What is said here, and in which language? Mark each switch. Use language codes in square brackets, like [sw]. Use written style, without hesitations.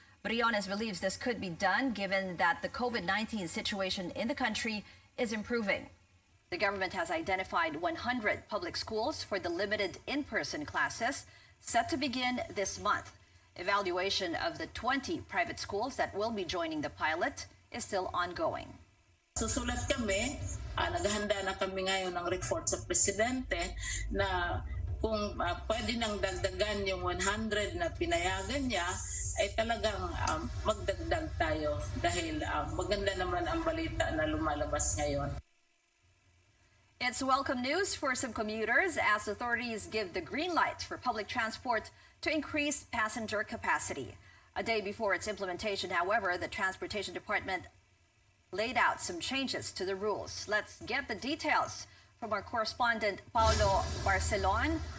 [en] Briones believes this could be done given that the COVID-19 situation in the country is improving. The government has identified 100 public schools for the limited in-person classes set to begin this month. Evaluation of the 20 private schools that will be joining the pilot is still ongoing. [tl] Susulat kami, naghahanda na kami ngayon ng report sa Presidente na kung pwede nang dagdagan yung 100 na pinayagan niya, ay talagang magdagdag tayo dahil maganda naman ang balita na lumalabas ngayon. [en] It's welcome news for some commuters as authorities give the green light for public transport to increase passenger capacity. A day before its implementation, however, the Transportation Department laid out some changes to the rules. Let's get the details from our correspondent, Paulo Barcelon.